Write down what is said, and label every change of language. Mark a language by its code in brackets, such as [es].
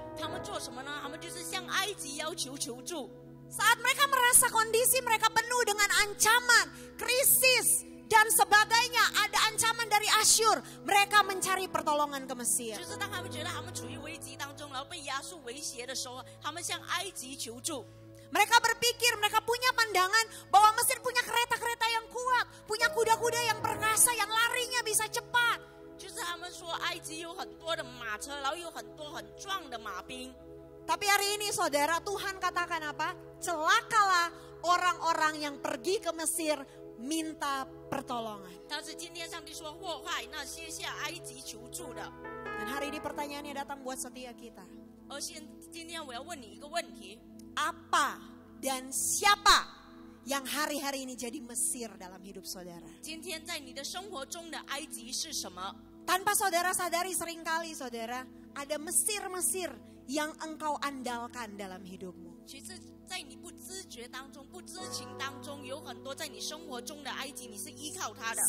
[zh] 他们做什么呢？他们就是向埃及要求求助。 [id] Saat mereka merasa kondisi mereka penuh dengan ancaman, krisis, dan sebagainya, ada ancaman dari Asyur, mereka mencari pertolongan ke Mesir. [zh] 就是当他们觉得他们处于危机当中，然后被亚述威胁的时候，他们向埃及求助。 [id] Mereka berpikir, mereka punya pandangan bahwa Mesir punya kereta-kereta yang kuat, punya kuda-kuda yang perkasa, yang larinya bisa cepat. [zh] 就是他们说埃及有很多的马车，然后有很多很壮的马兵。 [id] Tapi hari ini saudara, Tuhan katakan apa? Celakalah orang-orang yang pergi ke Mesir minta pertolongan. [zh] 但是今天上帝说祸害那些向埃及求助的。 [id] Dan hari ini pertanyaannya datang buat setiap kita. [zh] 而今天我要问你一个问题： [id] Apa dan siapa yang hari-hari ini jadi Mesir dalam hidup saudara? [zh] 今天在你的生活中的埃及是什么？ [id] Tanpa saudara sadari seringkali saudara, ada Mesir-Mesir yang engkau andalkan dalam hidupmu. [zh] 其实，在你不知觉当中、不知情当中，有很多在你生活中的埃及，你是依靠它的。